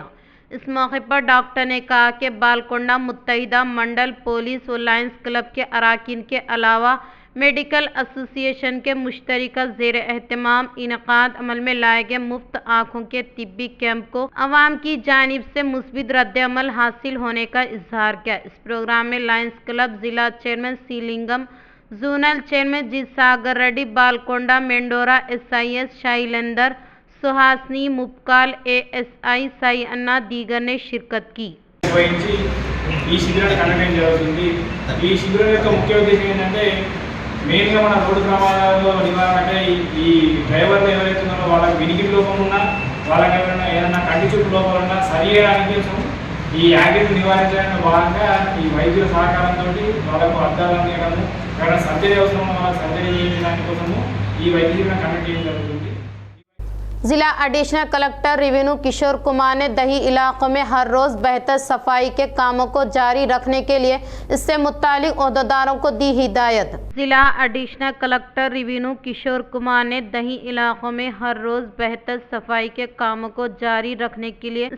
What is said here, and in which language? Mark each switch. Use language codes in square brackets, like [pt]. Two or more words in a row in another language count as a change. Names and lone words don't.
[ur] اس موقع پر ڈاکٹر نے کہا کہ بالکنڈہ متحدہ منڈل پولیس و لائنز کلب کے اراکین کے علاوہ [en] medical association [ur] کے مشترکہ زیر اہتمام انعقاد عمل میں لائے گئے مفت آنکھوں کے طبی کیمپ کو عوام کی جانب سے مثبت رد عمل حاصل ہونے کا اظہار کیا۔ اس پروگرام میں لائنز کلب ضلع چیئرمین سی لنگم، زونل چیئرمین جی ساگر ریڈی، بالکنڈہ مینڈورا SIS شائلندر، سہاسنی مبکال ASI సాయి అన్న دیگر نے شرکت کی۔ [te] ఈ శిబిరాన్ని కండక్ట్ జరుగుతుంది। ఈ శిబిరం యొక్క ముఖ్య ఉద్దేశం ఏంటంటే మెయిన్గా మన రోడ్డు ప్రమాదాల్లో నివారణకే ఈ డ్రైవర్లు ఎవరైతే ఉన్నారో వాళ్ళకి వినికిడి లోపం ఉన్నా, వాళ్ళకి ఎవరైనా ఏదైనా కంటి చూపు లోపం ఉన్నా సరి చేయడానికి కోసం ఈ యాక్సిడెంట్ నివారించడానికి భాగంగా ఈ వైద్యుల సహకారంతో వాళ్ళకు అద్దాలు అందించడము, ఎవరైనా సర్జరీ అవసరం ఉన్న వాళ్ళకి సర్జరీ చేయించడానికి కోసము ఈ వైద్య శిబిరం కండక్ట్ చేయడం జరుగుతుంది। [ur] ضلع [en] additional collector revenue [ur] کشور کمار نے دیہی علاقوں میں ہر روز بہتر صفائی کے کاموں کو جاری رکھنے کے لیے اس سے متعلق عہدیداروں کو دی ہدایت۔ ضلع [en] additional collector revenue [ur] کشور کمار نے دیہی علاقوں میں ہر روز بہتر صفائی کے کاموں کو جاری رکھنے کے لیے اس